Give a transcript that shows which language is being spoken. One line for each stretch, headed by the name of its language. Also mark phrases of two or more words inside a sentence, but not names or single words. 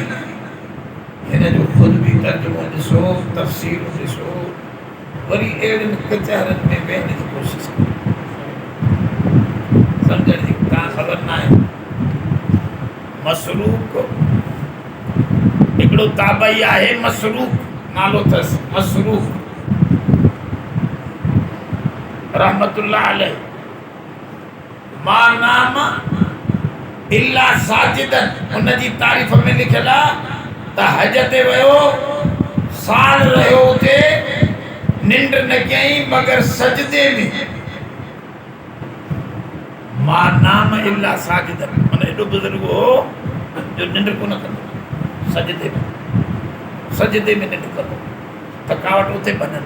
Sindhi: हिन जो ख़ुदि बि तर्जुमो ॾिसो, तफ़सीर ॾिसो, वरी अहिड़ियुनि कचहरनि में वेहण जी कोशिशि कयो, सम्झण जी का ख़बर न आहे। मसरूक हिकिड़ो ताबई आहे, मसरूक नालो अथसि, मसरूक
Arabic: رحمة الله عليه. ما نام إلا ساجدا,
Sindhi: उनजी तारीफ़ में लिखियलु आहे त हज ते वियो, साल रहियो हुते, निंड न कयईं मगर सजदे में।
Arabic: ما نام إلا ساجدا
Sindhi: माना एॾो बुज़ुर्ग हो जो निंड कोन कंदो, सजदे में निंड कंदो, थकावट उते भॼंदो।